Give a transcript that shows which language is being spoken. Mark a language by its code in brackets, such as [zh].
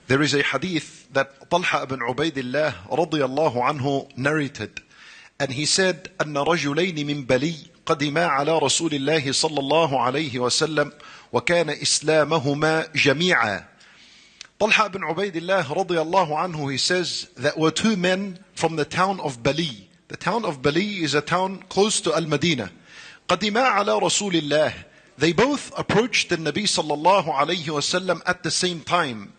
[en] There is a hadith that Talha ibn Ubaidillah radiyallahu anhu narrated. And he said, [ar] أن رجلين من بلي قدما على رسول الله صلى الله عليه وسلم وكان إسلامهما جميعا. [en] Talha ibn Ubaidillah radiyallahu anhu, he says, that were two men from the town of Bali. The town of Bali is a town close to Al-Madinah. [ar] قدما على رسول الله. [en] They both approached the Nabi sallallahu alayhi wasallam at the same time.